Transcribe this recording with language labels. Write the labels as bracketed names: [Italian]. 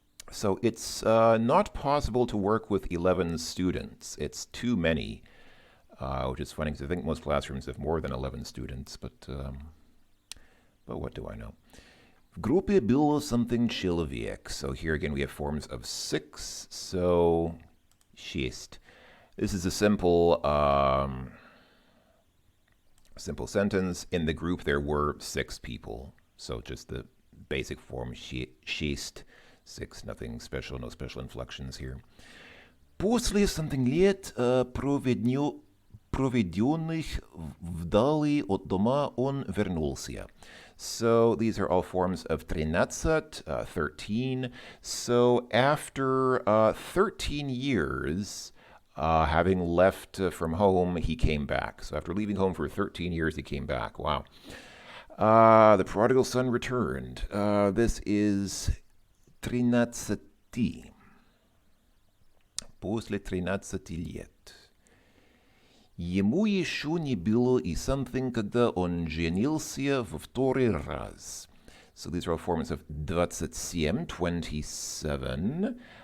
[English] So it's not possible to work with 11 students. It's too many, which is funny because I think most classrooms have more than 11 students, but what do I know? [Russian] В группе было something человек. [English] So here again we have forms of 6. So 6. This is a simple sentence. In the group there were 6 people. So just the basic form 6. 6, nothing special, no special inflections here. [Russian] После something лет проведенных вдали от дома он вернулся. [English] So these are all forms of 13, 13. So after 13 years, having left from home, he came back. So after leaving home for 13 years, he came back. Wow. The prodigal son returned. This is 13. [Russian] После 13 лет. Ему еще не было и something, когда он женился во второй раз. [English] So these are all forms of 27, 27.